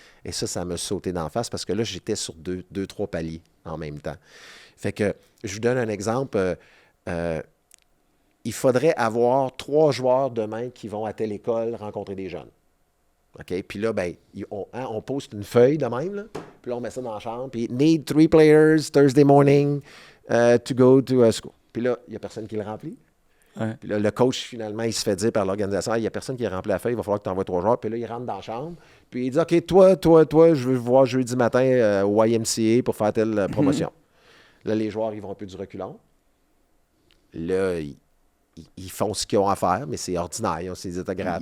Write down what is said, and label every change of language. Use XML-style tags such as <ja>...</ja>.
<fr>Et ça m'a sauté d'en face parce que là, j'étais sur deux, trois paliers en même temps. Fait que, je vous donne un exemple. Il faudrait avoir 3 joueurs demain qui vont à telle école rencontrer des jeunes. OK? Puis là, ben, on poste une feuille de même, là. Puis là, on met ça dans la chambre.</fr> <en>Puis, need 3 players Thursday morning to go to school.</en> <fr>Puis là, il n'y a personne qui le remplit. Ouais. Puis là, le coach, finalement, il se fait dire par l'organisation, il n'y a personne qui a rempli la feuille, il va falloir que tu envoies 3 joueurs. Puis là, il rentre dans la chambre. Puis il dit, OK, toi, je veux voir jeudi matin au YMCA pour faire telle promotion. Là, les joueurs, ils vont un peu du reculon. Là, ils font ce qu'ils ont à faire, mais c'est ordinaire. Ils ont ces autographes.</fr>